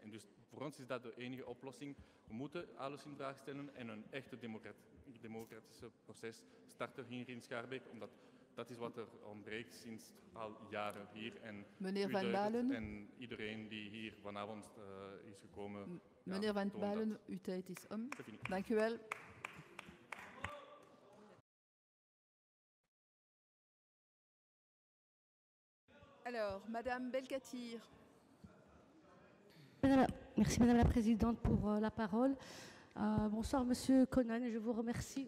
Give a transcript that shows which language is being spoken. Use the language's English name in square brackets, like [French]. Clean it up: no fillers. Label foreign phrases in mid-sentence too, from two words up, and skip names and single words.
[Dutch] En dus voor ons is dat de enige oplossing. We moeten alles in vraag stellen en een echte democratische proces starten hier in Schaarbeek. Omdat dat is wat er ontbreekt sinds al jaren hier. En meneer Van Baalen. En iedereen die hier vanavond is gekomen. Meneer Van Baalen, uw tijd is om. Dank u wel. [French] Alors, Madame Belkatir. Merci Madame la Présidente pour la parole. Bonsoir Monsieur Conan, je vous remercie.